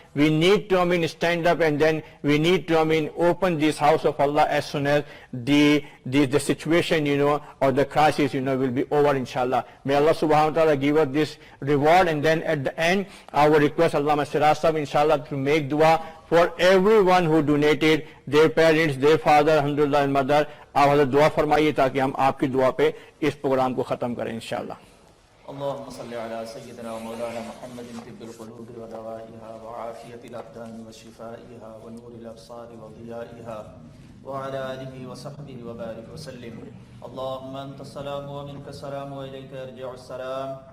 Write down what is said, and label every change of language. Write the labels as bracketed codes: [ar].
[en] We need to stand up, and then we need to open this house of Allah as soon as the situation or the crisis will be over, inshallah. May Allah [ar] subhanahu wa ta'ala [en] give us this reward. And then at the end, I will request Allama Sirat Sahab, inshallah, to make dua for everyone who donated, their parents, their father, alhamdulillah, and mother. [ur] آپ حضرت دعا فرمائیے تاکہ ہم آپ کی دعا پہ اس پروگرام کو ختم کریں انشاءاللہ. [ar] اللهم صل على سيدنا ومولانا محمد طب القلوب ودوائها وعافية الأبدان وشفائها ونور الأبصار وضيائها وعلى آله وصحبه وبارك وسلم. اللهم أنت السلام ومنك السلام وإليك يرجع السلام.